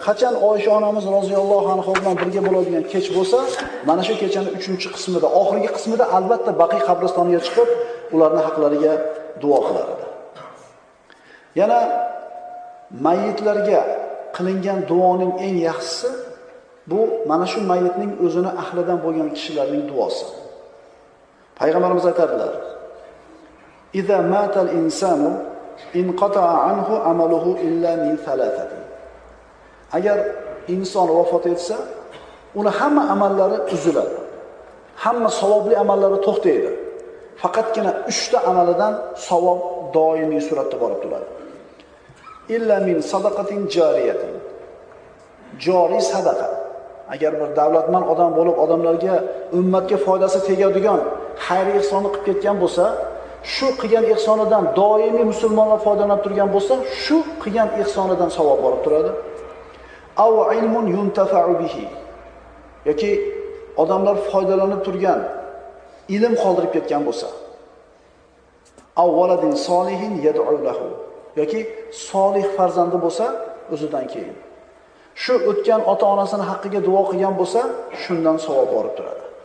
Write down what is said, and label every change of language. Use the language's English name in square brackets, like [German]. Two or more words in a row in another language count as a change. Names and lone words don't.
[Uzbek] Qachon Oysha onamiz [Arabic] رضي الله عنها [Uzbek] bilan birga bo'ladigan kech bo'lsa, mana shu kechaning 3-qismida, oxirgi qismida albatta Baqiy qabristoniga chiqib, ularning haqlariga duo qilar edi. Yana mayyitlarga qilingan duoning eng yaxshisi bu mana shu mayyitning o'zini ahlidan bo'lgan kishilarning duosi. Payg'ambarimiz aytadilar: [Arabic] "إذا مات الإنسان انقطع عنه عمله إلا من ثلاثة." [Uzbek] Agar inson vafot etsa, uni hamma amallari uziladi. Hamma savobli amallari to'xtaydi. Faqatgina 3 ta amalidan savob doimiy suratda borib turadi. [Arabic] إلا من صدقة جارية. [Uzbek] Joriy sadaqa. Agar bir davlatman odam bo'lib, odamlarga, ummatga foydasi tegadigan xayr ihsonni qilib ketgan bo'lsa, shu qilgan ihsonidan doimiy musulmonlar foydalanib turgan bo'lsa, shu qilgan ihsonidan savob borib turadi. [Arabic] أو علم ينتفع به. [Uzbek] Yoki odamlar foydalanib turgan ilm qoldirib ketgan bo'lsa. [Arabic] أو ولد صالح يدعو له. [Uzbek] Yoki solih farzandi bo'lsa, o'zidan keyin. Shu o'tgan ota-onasini haqqiga duo qilgan bo'lsa, shundan savob borib turadi.